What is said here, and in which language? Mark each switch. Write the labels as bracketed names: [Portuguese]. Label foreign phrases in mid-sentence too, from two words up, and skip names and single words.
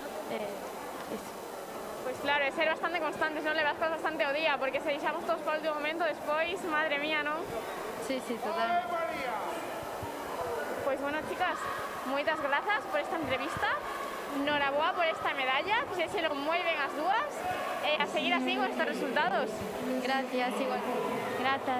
[Galician] Pois claro, é ser bastante constantes, non? Levas cosas bastante ao día, porque se deixamos todos para o último momento, despois, madre mía, non? Sí, total. Pois bueno, chicas, moitas grazas por esta entrevista. Noraboa por esta medalla, fixéxelo moi ben as dúas. A seguir así [Spanish] con estos resultados. Gracias, igual. Gracias.